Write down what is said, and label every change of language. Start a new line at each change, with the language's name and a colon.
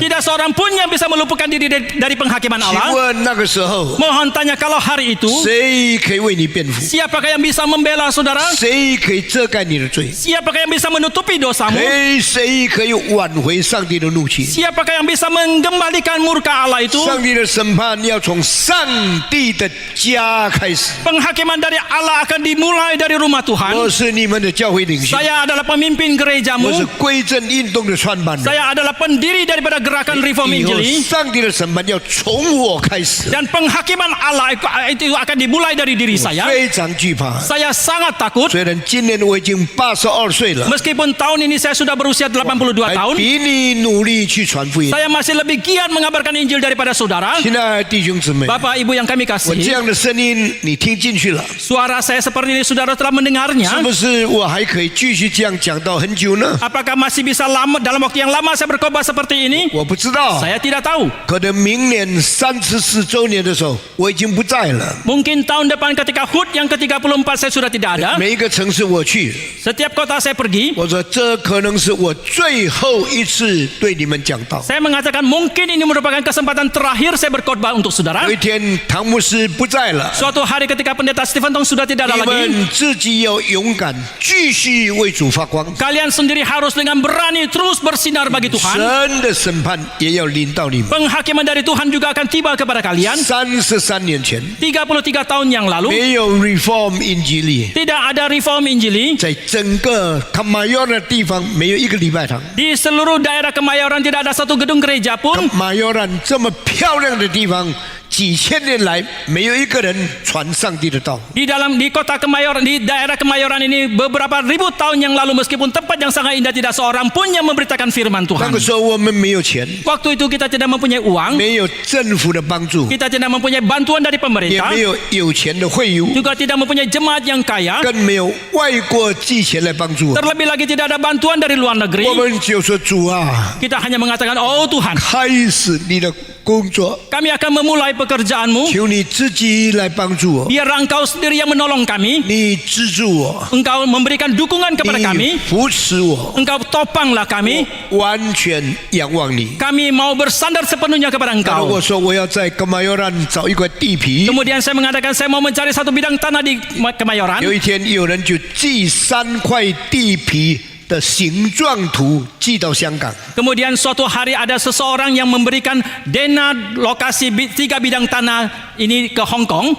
Indonesian: Tidak seorang pun yang bisa meluputkan diri dari penghakiman
Chinese: 请
Indonesian: Allah.
Chinese: 问那个时候，
Indonesian: Mohon tanya kalau hari itu,
Chinese: 谁可以为你辩护？
Indonesian: siapakah yang bisa membela saudara?
Chinese: 谁可以遮盖你的罪？
Indonesian: Siapakah yang bisa menutupi dosamu?
Chinese: 谁可以挽回上帝的怒气？
Indonesian: Siapakah yang bisa mengembalikan murka Allah itu?
Chinese: 上帝的审判要从上帝的家开始。
Indonesian: Penghakiman dari Allah akan dimulai dari rumah
Chinese: 我
Indonesian: Tuhan.
Chinese: 是你们的教会领袖，
Indonesian: Saya adalah pemimpin
Chinese: 我是
Indonesian: gerejamu.
Chinese: 归正运动的创办人。
Indonesian: Saya adalah pendiri daripada gerakan Reform
Chinese: 以后
Indonesian: Injili.
Chinese: 上帝的审判要从我开始，
Indonesian: Dan penghakiman Allah itu akan dimulai dari diri saya.
Chinese: 非常惧怕。
Indonesian: Saya sangat takut.
Chinese: 虽然今年我已经82岁了，
Indonesian: Meskipun tahun ini saya sudah berusia 82
Chinese: 还
Indonesian: tahun.
Chinese: 比你努力去传福音。
Indonesian: Saya masih lebih giat mengabarkan Injil daripada saudara.
Chinese: 亲爱的弟兄姊妹，
Indonesian: Bapak Ibu yang kami
Chinese: 我这样的声音你听进去了，
Indonesian: suara saya seperti ini saudara telah
Chinese: 是
Indonesian: mendengarnya.
Chinese: 不是我还可以继续这样讲到很久呢？
Indonesian: Apakah masih bisa lama dalam waktu yang lama saya berkhotbah seperti ini?
Chinese: 我不知道，
Indonesian: Saya tidak tahu.
Chinese: 可能明年34周年的时候，我已经不在了。
Indonesian: Mungkin tahun depan ketika HUT yang ke-34 saya sudah tidak ada.
Chinese: 每一个城市我去，
Indonesian: Setiap kota saya pergi,
Chinese: 我说这可能是我最后一次对你们讲道。
Indonesian: saya mengatakan mungkin ini merupakan kesempatan terakhir saya berkhotbah untuk saudara.
Chinese: 有一天唐牧师不在了，
Indonesian: Suatu hari ketika pendeta Stephen Tong sudah tidak ada
Chinese: 你
Indonesian: lagi,
Chinese: 们自己要勇敢，继续为主发光。
Indonesian: kalian sendiri harus dengan berani terus bersinar bagi Tuhan.
Chinese: 神的审判也要临到你们。
Indonesian: Penghakiman dari Tuhan juga akan tiba kepada kalian.
Chinese: 33年前，
Indonesian: 33 tahun yang lalu,
Chinese: 没有 Reform 英吉利，
Indonesian: tidak ada Reform Injili.
Chinese: 在整个卡马约的地方没有一个礼拜堂。
Indonesian: Di seluruh daerah Kemayoran tidak ada satu gedung gereja
Chinese: 卡
Indonesian: pun. 马约兰这么漂亮的地方，几千年来没有一个人传上帝的道。 Di kota Kemayoran, di daerah Kemayoran ini beberapa ribu tahun yang lalu, meskipun tempat yang sangat indah, tidak seorang pun yang memberitakan firman Tuhan.
Chinese: 个时候我们没有钱，
Indonesian: Waktu itu kita tidak mempunyai uang,
Chinese: 没有政府的帮助，
Indonesian: kita tidak mempunyai bantuan dari
Chinese: 也
Indonesian: pemerintah,
Chinese: 没有有钱的会友，
Indonesian: juga tidak mempunyai jemaat yang kaya,
Chinese: 更没有外国寄钱来帮助我。
Indonesian: terlebih lagi tidak ada bantuan dari luar negeri.
Chinese: 我们就说主啊，
Indonesian: Kita hanya mengatakan, oh Tuhan,
Chinese: 开始你的工作，
Indonesian: kami akan memulai pekerjaanmu,
Chinese: 求你自己来帮助我，
Indonesian: biar engkau sendiri yang menolong kami,
Chinese: 你资助我，
Indonesian: engkau memberikan dukungan kepada
Chinese: 你
Indonesian: kami,
Chinese: 扶持我，
Indonesian: engkau topanglah kami,
Chinese: 完全仰望你。
Indonesian: kami mau bersandar sepenuhnya kepada
Chinese: 那如果说我要在格马尤兰找一块地皮，
Indonesian: Kemudian saya mengatakan saya mau mencari satu bidang tanah di Kemayoran.
Chinese: 有一天有人就寄3块地皮的形状图寄到香港，
Indonesian: Kemudian suatu hari ada seseorang yang memberikan dana lokasi 3 bidang tanah ini ke Hong Kong.